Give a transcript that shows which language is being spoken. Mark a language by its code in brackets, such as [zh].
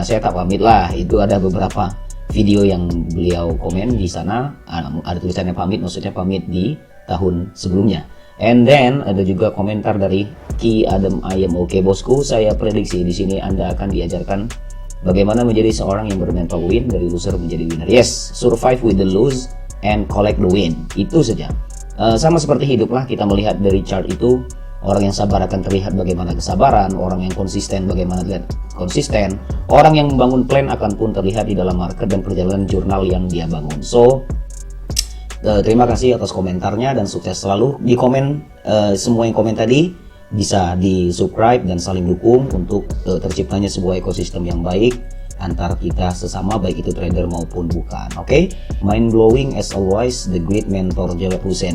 [id] Saya tak pamit lah, itu ada beberapa video yang beliau komen di sana, ada tulisannya pamit, maksudnya pamit di tahun sebelumnya. And then ada juga komentar dari Ki Adam Ayam. Oke bosku, saya prediksi di sini Anda akan diajarkan bagaimana menjadi seorang yang bermental win, dari loser menjadi winner. [en] Yes, survive with the lose and collect the win. [id] Itu saja. Sama seperti hidup lah, kita melihat dari chart itu, orang yang sabar akan terlihat bagaimana kesabaran, orang yang konsisten bagaimana terlihat konsisten, orang yang membangun plan akan pun terlihat di dalam market dan perjalanan jurnal yang dia bangun. So, terima kasih atas komentarnya dan sukses selalu. Di komen, semua yang komen tadi bisa di subscribe dan saling dukung untuk terciptanya sebuah ekosistem yang baik antar kita sesama, baik itu trader maupun bukan. [en] Oke, mind blowing as always, the great mentor Jawad Hussein.